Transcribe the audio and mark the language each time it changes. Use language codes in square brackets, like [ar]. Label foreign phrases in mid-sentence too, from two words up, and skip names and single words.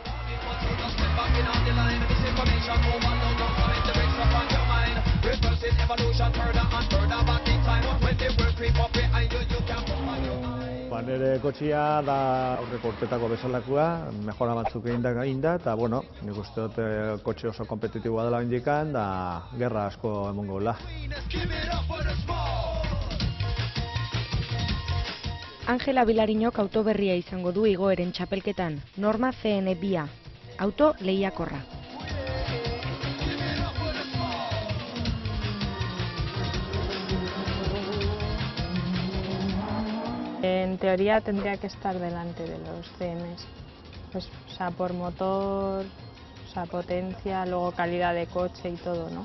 [eu] Nire kotxia da aurreko urtetako bezalakoa, mejora batzuk egin da, eta bueno, nik uste dut kotxe oso kompetitiboa dela indikan, da gerra asko emongo gola. Ángela Vilariñok auto berria izango du igoeren txapelketan, Norma CN2, auto lehiakorra. [es] En teoría tendría que estar delante de los CMs, pues, o sea, por motor, o sea, potencia, luego calidad de coche y todo, ¿no?